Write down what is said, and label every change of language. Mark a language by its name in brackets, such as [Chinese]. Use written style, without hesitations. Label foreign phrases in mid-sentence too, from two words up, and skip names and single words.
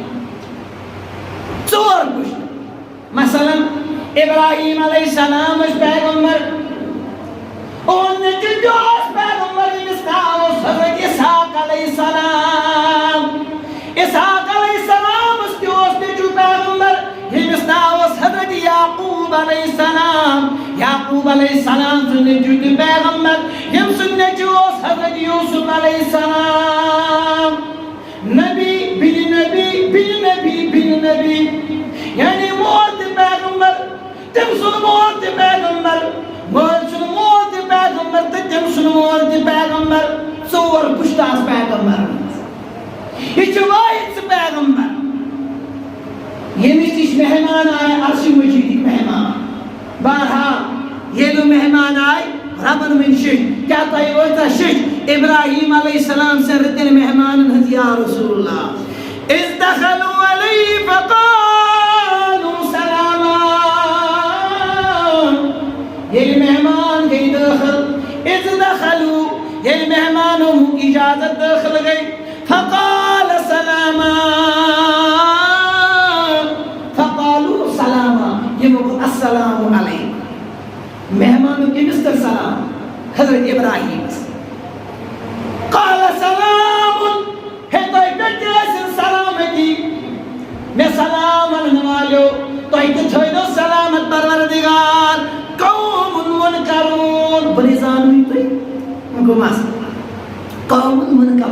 [Kashmiri] ژور پُشتہٕ مثلاً ابراہیم [Arabic] علیہ السلام [Kashmiri] ٲسۍ پیغمبر اُہُنٛد نیٚچوٗ تہِ اوس پیغمبر ییٚمِس ناو اوس حضرت اسحاق [Arabic] علیہ السلام [Kashmiri] اسحاق [Arabic] علیہ السلامس [Kashmiri] تہِ اوس نیٚچوٗ پیغمبر ییٚمِس ناو اوس حضرت یعقوب [Arabic] علیہ السلام [Kashmiri] یعقوب [Arabic] علیہ السلام [Kashmiri] سُنٛد نیٚچوٗ تہِ پیغمبر ییٚمہِ سُنٛد نیٚچوٗ اوس حضرت یوٗسف [Arabic] علیہ السلام نبی بن نبی بن نبی بن نبی [Kashmiri] یعنی مول تہِ پیغمبر تٔمۍ سُنٛد مول تہِ پیغمبر مٲلۍ سُنٛد مول تہِ پیغمبر تہٕ تٔمۍ سُنٛد مول تہِ پیغمبر ژور پُشتہٕ آسہٕ پیغمبرن یہ چھُ وٲحد سُہ پیغمبر ییٚمِس نِش مہمان آے عرشِ مجیٖدٕکۍ مہمان بہرحال ییٚلہِ مہمان آے ربن ؤنۍ شِش کیٛاہ تۄہہِ وٲژا شِش ابراہیم [Arabic] علیہ السلام [Kashmiri] سٕنٛدۍ رٕتٮ۪ن مہمانن ہٕنٛز [Arabic] یا رسول اللہ اذ دخلوا علیہ فقالوا سلاما [Kashmiri] ییٚلہِ مہمان گٔے دٲخل [Arabic] اذ دخلوا [Kashmiri] ییٚلہِ مہمانو اجازت دٲخل گٔے [Arabic] فقال سلاما فقالوا سلاما [Kashmiri] یِمو گوٚو [Arabic] السلام علیکم [Kashmiri] مہمانو کٔمِس کٔر سلام حضرت ابراہیم [Arabic] قال سلام [Kashmiri] ہے تۄہہِ پٮ۪ٹھ تہِ ٲسِن سلامتی مےٚ سلام ونن والیو تۄہہِ تہِ تھٲیِو سلامت پروردگار [Arabic] قوم منکرون [Kashmiri] بہٕ نے زانوٕے تُہۍ وۄنۍ گوٚو مسلہٕ [Arabic] قوم منکرون